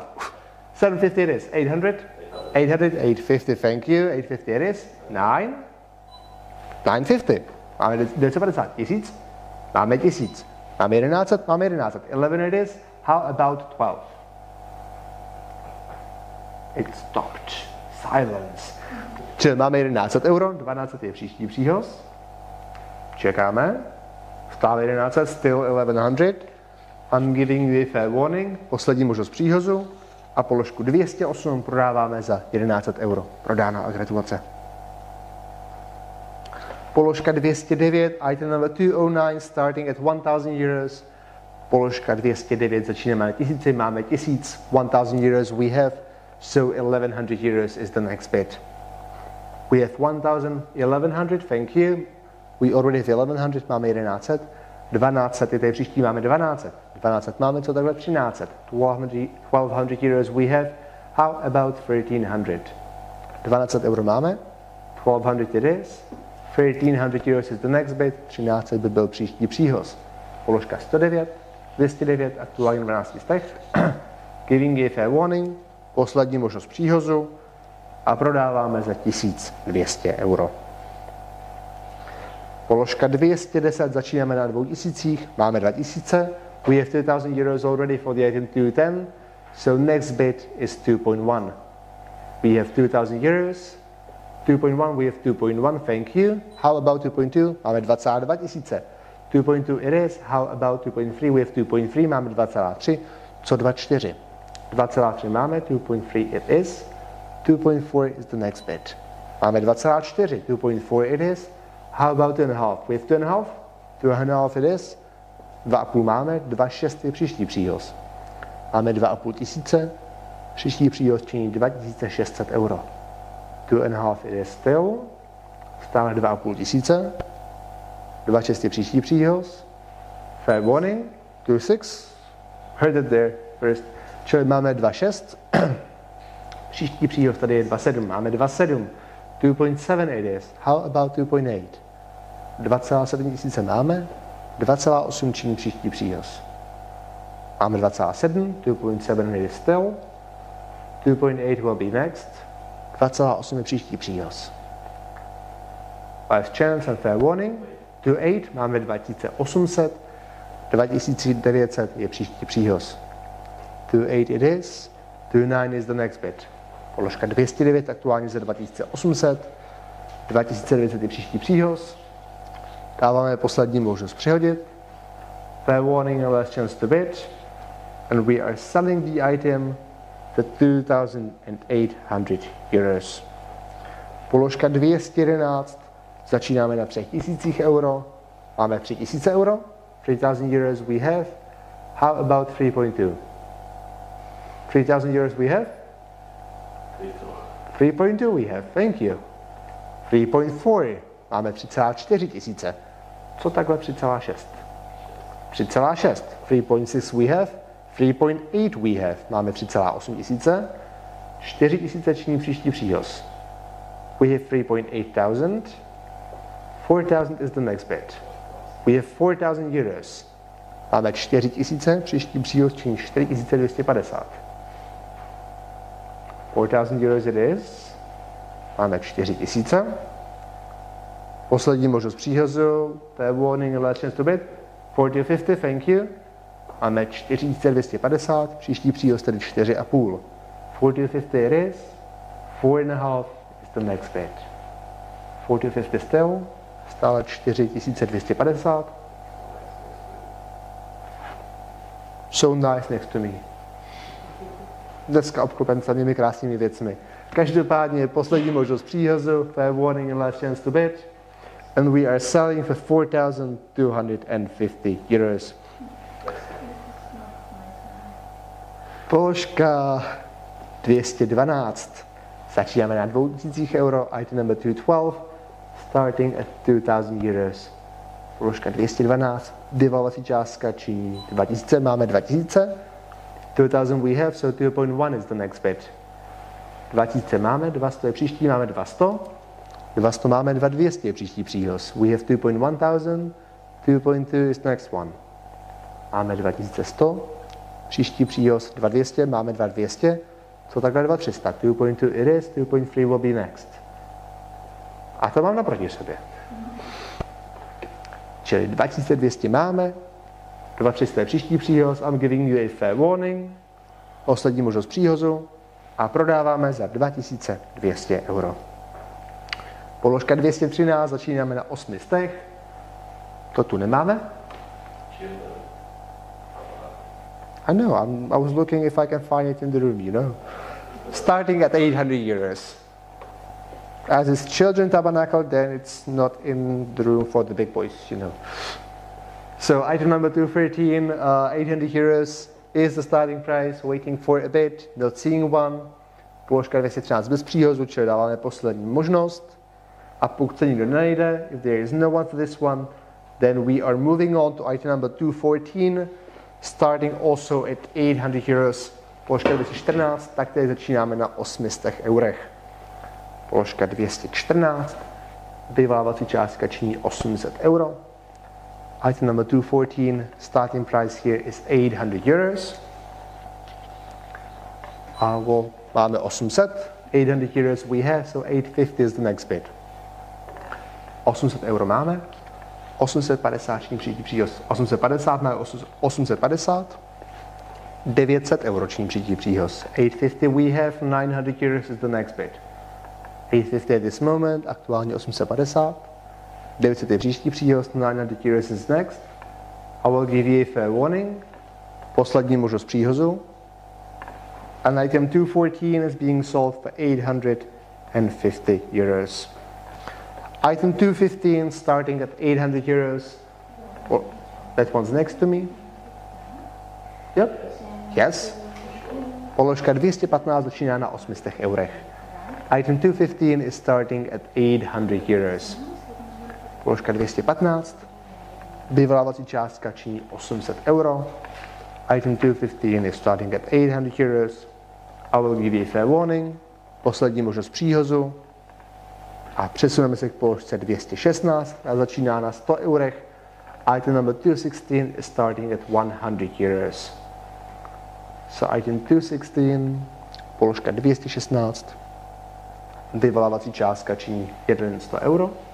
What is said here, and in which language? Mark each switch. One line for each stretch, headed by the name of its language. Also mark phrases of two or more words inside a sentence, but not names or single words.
English: 750 it is. 800. 800. 850. Thank you. 850 it is. 950.
Czech: Máme 950. 1000. Máme 1000. Máme 1100. Máme 1100.
English: 11 it is. How about 12? It stopped. Silence.
Czech: Čili máme 1100 euro. 1200 je příští příhoz. Čekáme. Stále 1100.
English: Still 1100. I'm giving you a fair warning.
Czech: Poslední možnost příhozu. A položku 208 prodáváme za 1100 euro. Prodána a gratulace. Položka 209,
English: item number 209, starting at 1000 euros.
Czech: Položka 209, začínáme na 1000, máme 1000,
English: 1000 euros we have, so 1100 euros is the next bid. We have 1100, thank you. We already have 1100,
Czech: máme 1100. 1200 je tady příští, máme 1200. 1200 máme, co takhle 1300.
English: 1200 euros we have. How about 1300?
Czech: 1200 euro máme.
English: 1200 it is. 1300 euros is the next bid.
Czech: 1300 by byl příští příhoz. Položka 109, 209, aktuálně 12 stech.
English: Giving a fair warning.
Czech: Poslední možnost příhozu. A prodáváme za 1200 euro. Položka 210, začínáme na 2000, máme 2000.
English: We have 2000 euros already for the item 210, so next bid is 2.1. We have 2000 euros. 2.1, we have 2.1, thank you. How about 2.2? Máme 22 000. 2.2 it is. How about 2.3? We have 2.3,
Czech: máme 2,3. Co 2,4?
English: 2,3 máme, 2.3 it is. 2.4 is the next bid. Máme 2,4, 2.4 it is. How about 2.5? We have 2.5. 2.5 it is.
Czech: 2,5 máme, 2,6 je příští příhoz. Máme 2,5 tisíce, příští příhoz činí 2600 euro.
English: 2.5 it is still.
Czech: Stále 2,5 tisíce. 2,6 je příští příhoz.
English: Fair warning. 2.6. Heard it there first.
Czech: Čili máme 2.6. Příští příhoz tady je 2.7. Máme 2.7.
English: 2.7 it is. How about 2.8?
Czech: 2,7 tisíce máme. 2,8 činí příští příhoz.
English: Máme 2,7, 2.7 is still, 2.8 will be next,
Czech: 2,8 je příští příhoz.
English: Last chance and fair warning,
Czech: 2.8 máme 2800, 2900 je příští příhoz.
English: 2.8 it is, 2.9 is the next bid.
Czech: Položka 209 aktuálně za 2800, 2900 je příští příhoz. Dáváme poslední možnost přihodit.
English: Fair warning and last chance to bid. And we are selling the item for 2,800 euros.
Czech: Položka 211. Začínáme na 3000 euro. Máme 3000 euro.
English: 3,000 euros we have. How about 3.2? 3,000 euros we have? 3.2 we have, thank you. 3.4.
Czech: Máme 3,4 tisíce. Co takhle 3,6?
English: 3,6. 3.6 we have. 3.8 we have.
Czech: Máme 3,8 tisíce. 4 tisíceční příští příhoz.
English: We have 3.8 thousand. 4,000 is the next bid. We have 4,000 euros.
Czech: Máme 4 tisíce, příští příhoz činí 4,250.
English: 4,000 euros it is.
Czech: Máme 4 tisíce. Poslední možnost příhozu.
English: Fair warning and last chance to bid. 4,250, thank you.
Czech: Máme 4,250, příští příhoz tedy 4,5.
English: 4,250 it is. 4,5 is the next bid. 4,250 still. Stále 4,250. So nice next to me.
Czech: Dneska obklopen samými krásnými věcmi. Každopádně poslední možnost příhozu.
English: Fair warning and last chance to bid. And we are selling for 4,250 euros.
Czech: Položka 212. Začínáme na 2000 euro.
English: Item number 212. Starting at 2000 euros.
Czech: Položka 212. Devalvací částka činí 2000. Máme 2000.
English: 2000 we have, so 2.1 is the next bid.
Czech: 2000 máme, 200 je příští, máme 200. 200 máme, 200 je příští příhoz.
English: We have 2.1 thousand, 2.2 is the next one.
Czech: Máme 2100. Příští příhoz 2200, máme 2200. Co takhle 2300?
English: 2.2 it is, 2.3 will be next.
Czech: A to mám naproti sobě. Čili 2200 máme, 2300 je příští příhoz,
English: I'm giving you a fair warning,
Czech: poslední možnost příhozu a prodáváme za 2200 euro. Položka 213, začínáme na 800. To tu nemáme.
English: I know, I was looking if I can find it in the room, you know. Starting at 800 euros. As it's children tabernacle, then it's not in the room for the big boys, you know. So item number 213, 800 euros is the starting price, waiting for a bid, not seeing one.
Czech: Položka 213 bez příhozu, čili dáváme poslední možnost. A pokud se nikdo nenajde,
English: if there is no one for this one, then we are moving on to item number 214, starting also at 800 euros.
Czech: Položka 214, tak tady začínáme na 800 eurech. Položka 214, vyvávací částka činí 800 euro.
English: Item number 214, starting price here is 800 euros. Máme 800, 800 euros we have, so 850 is the next bid.
Czech: 800 euro máme, 850 činí příští příhoz. 850 máme 850, 900 euro činí příští příhoz.
English: 850 we have, 900 euros is the next bid. 850 at this moment,
Czech: aktuálně 850. 900 je příští příhoz,
English: 900 euros is next. I will give you a fair warning.
Czech: Poslední možnost příhozu.
English: And item 214 is being sold for 850 euros. Item 215 starting at 800 euros. Well, that one's next to me. Yep. Yes.
Czech: Položka 215 začíná na 800 eurech.
English: Item 215 is starting at 800 euros.
Czech: Položka 215. Vyvolávací částka činí 800 euro.
English: Item 215 is starting at 800 euros. I will give you a fair warning.
Czech: Poslední možnost příhozu. A přesuneme se k položce 216 a začíná na 100 eurech.
English: Item number 216 is starting at 100 euros. So item 216,
Czech: položka 216, vyvolávací částka činí 100 euro.